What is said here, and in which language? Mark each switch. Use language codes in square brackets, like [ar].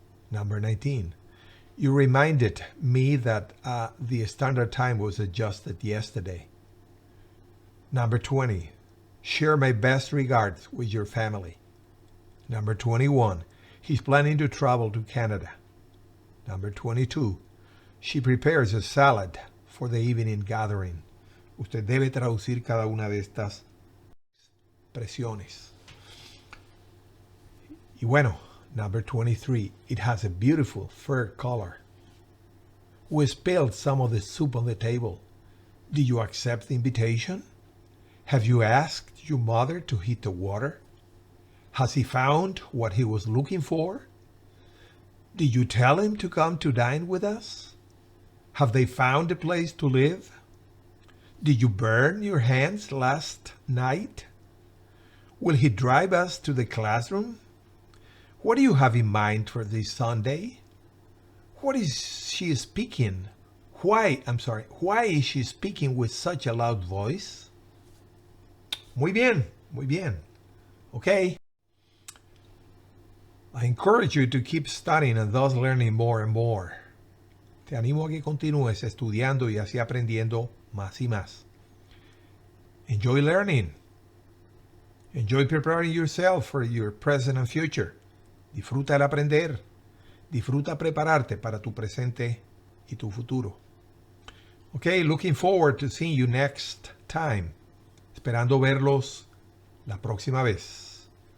[en] Number 19. You reminded me that the standard time was adjusted yesterday. Number 20. Share my best regards with your family. Number 21. He's planning to travel to Canada. Number 22. She prepares a salad for the evening gathering. [es] Usted debe traducir cada una de estas expresiones. Y bueno, [en] number 23, it has a beautiful fur color. We spilled some of the soup on the table. Did you accept the invitation? Have you asked your mother to heat the water? Has he found what he was looking for? Did you tell him to come to dine with us? Have they found a place to live? Did you burn your hands last night? Will he drive us to the classroom? What do you have in mind for this Sunday? What is she speaking? Why is she speaking with such a loud voice? [es] Muy bien, muy bien. Okay. [en] I encourage you to keep studying and thus learning more and more. [es] Te animo a que continúes estudiando y así aprendiendo más y más. [en] Enjoy learning. Enjoy preparing yourself for your present and future. [es] Disfruta el aprender. Disfruta prepararte para tu presente y tu futuro. [en] Okay, looking forward to seeing you next time. [es] Esperando verlos la próxima vez.